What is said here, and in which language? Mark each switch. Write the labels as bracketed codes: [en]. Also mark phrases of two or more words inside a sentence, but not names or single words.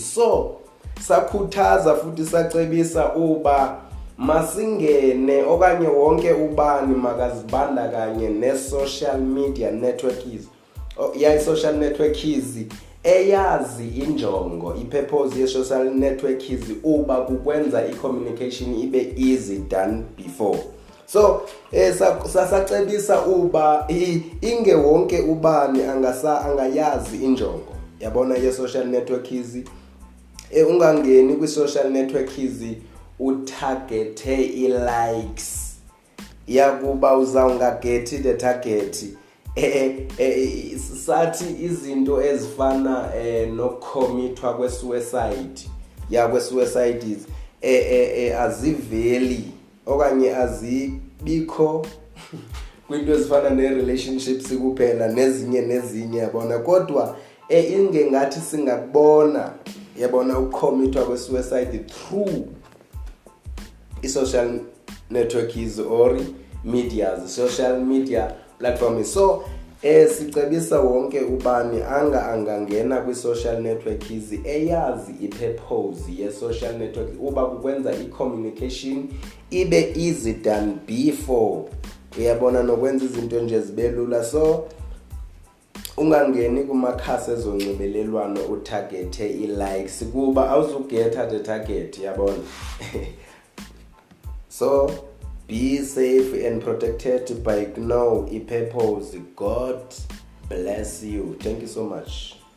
[xh] So sakhuthaza futhi sacebisa uba masingene okanye wonke ubani makazibandakanye ne- [en] social media networks. [xh] I- [en] social networks [xh] eyazi injongo, i-purpose ye- [en] social networks [xh] uba kukwenza i-communication ibe [en] easy than before. [xh] So sasacebisa uba inge wonke ubani angayazi injongo yabona ye- [en] social networks. [xh] Ungangeni kwi- [en] social networks [xh] utargete i-likes yakuba uzawungagethi [en] the target. [xh] Sathi izinto ezifana nokukhomithwa kwe-suicide kwe-suicides aziveli okanye azibikho kwinto ezifana ne-relationships kuphela nezinye yabona kodwa inge ngathi singakubona yabona ukukhomithwa kwe- [en] suicide through [xh] i- [en] social networks or social media platforms. [xh] So sicebisa wonke ubani angangena kwi- [en] social networks [xh] eyazi i-purpose ye- [en] social network [xh] uba kukwenza i-communication ibe [en] easy than before. [xh] Uyabona nokwenza izinto nje zibe lula. So ungangeni kumakhasi ezonxibelelwano utargete i-likes kuba awuzugetha [en] the target [xh] yabona. [en] So be safe and protected by know a purpose. God bless you. Thank you so much.